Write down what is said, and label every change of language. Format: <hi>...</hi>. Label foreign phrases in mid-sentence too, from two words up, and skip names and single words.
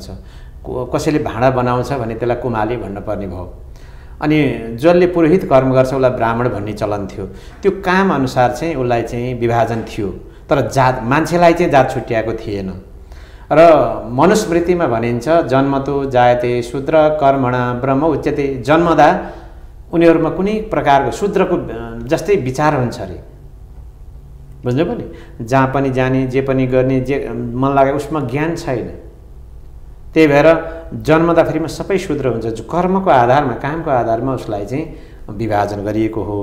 <ne>कसैले भाँडा बनाउँछ भने त्यसलाई कुमाली भन्नुपर्ने भयो। अनि जसले पुरोहित कर्म गर्छ उसलाई ब्राह्मण भन्ने चलन थियो। त्यो काम अनुसार चाहिँ उसलाई चाहिँ विभाजन थियो, तर जात मान्छेलाई चाहिँ जात छुट्याएको थिएन। र मनुस्मृतिमा भनिन्छ</ne> <sa>जन्मतो जायते शूद्र कर्मणा ब्रह्म उच्यते।</sa> <ne>जन्मदा उनीहरूमा कुनै प्रकारको शूद्रको जस्तै विचार हुन्छ अरे, बुझ्नु पनि। जहाँ पनि जाने, जे पनि गर्ने, जे मन लाग्यो उसमा ज्ञान छैन। त्यही भएर जन्मदाखेरिमा सबै शूद्र हुन्छ। जो कर्मको आधारमा, कामको आधारमा उसलाई चाहिँ विभाजन गरिएको हो।</ne>